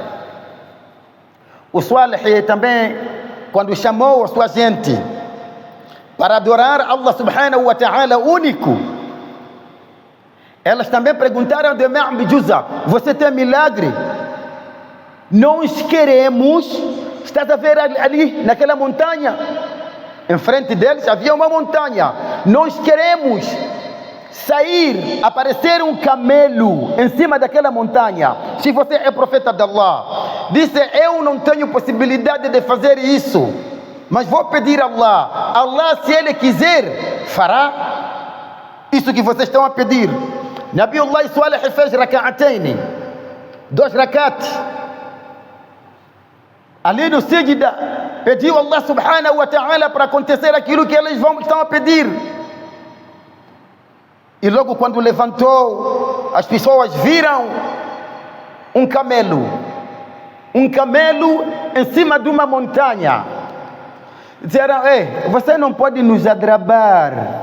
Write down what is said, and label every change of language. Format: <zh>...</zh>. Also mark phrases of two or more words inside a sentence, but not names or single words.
<pt>O Salih também, quando chamou a sua gente para adorar</pt> <ar>الله سبحانه وتعالى</ar> <pt>único, elas também perguntaram de Ma'bijuza: você tem milagre? Nós queremos. Estás a ver ali naquela montanha? Em frente deles havia uma montanha. Nós queremos sair, aparecer um camelo em cima daquela montanha. Se você é profeta de Allah, disse: eu não tenho possibilidade de fazer isso, mas vou pedir a Allah. Allah, se Ele quiser, fará isso que vocês estão a pedir. Nabiullah Salih fez raka'atayn, 2 rakat. Ali no Sijda, pediu</pt> <ar>الله سبحانه وتعالى</ar> <pt>para acontecer aquilo que eles estão a pedir. E logo quando levantou, as pessoas viram um camelo em cima de uma montanha. Disseram: você não pode nos adrabar.</pt>